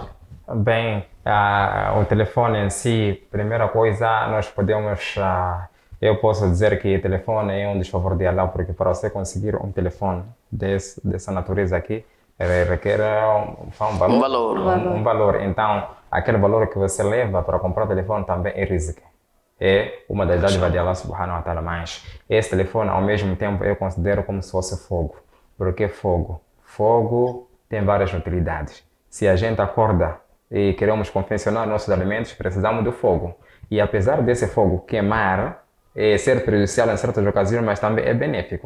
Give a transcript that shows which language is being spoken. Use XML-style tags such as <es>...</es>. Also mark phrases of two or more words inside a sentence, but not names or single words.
<pt>Bem, o telefone em si, primeira coisa, nós podemos, eu posso dizer que o telefone é um desfavor de Allah, porque para você conseguir um telefone dessa natureza aqui, requer um valor. Então, aquele valor que você leva para comprar o telefone também é rizq. É uma das dádivas de Allah</pt> <ar>سبحانه وتعالى,</ar> <pt>mas esse telefone, ao mesmo tempo, eu considero como se fosse fogo. Por que fogo? Fogo tem várias utilidades. Se a gente acorda e queremos confeccionar nossos alimentos, precisamos do fogo. E apesar desse fogo queimar, ser prejudicial em certas ocasiões, mas também é benéfico.</pt>